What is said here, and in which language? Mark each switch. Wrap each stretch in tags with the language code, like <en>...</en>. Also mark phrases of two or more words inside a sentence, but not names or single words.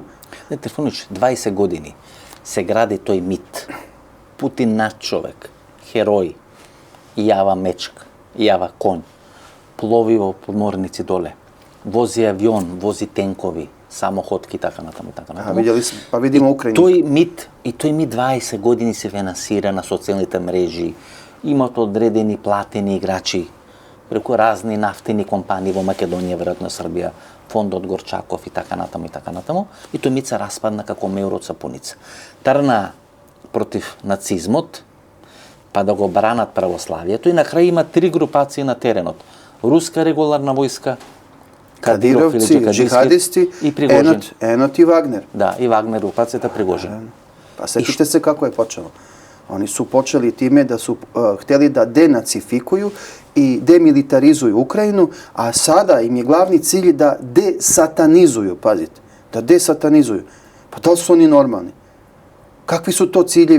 <mk>Trifunić, 20 години се гради тој мит.</mk> <sr>Putin nadčovek, heroj,</sr> <mk>јава мечка, јава коњ,</mk> <sr>plovi u podmornici dole.</sr> <mk>Вози авион, вози тенкови, самоходки, тако на тамо.</mk> <sr>Vidjeli smo, pa vidimo Ukrajinu.</sr> <mk>Той mit 20 години се финансира на социјалните мрежи. Имат одредени платени играчи преку разни нафтени компании во Македонија, веројатно Србија, фондот Горчаков и така натаму. И тој mit се распадна како меур од сапуница. Трна против нацизмот, па да го бранат православието и на крај има 3 групации на теренот. Руска регуларна војска, Кадировци, джихадисти, и Пригожин. Енот и Вагнер. Да, и Вагнер групацията Пригожин.</mk> <sr>Pa setite se kako je počelo. Oni su počeli time da su hteli da denacifikuju i demilitarizuju Ukrajinu, a sada im je glavni cilj da desatanizuju, pazite, da desatanizuju. Pa da li su oni normalni? Kakvi su to ciljevi?</sr>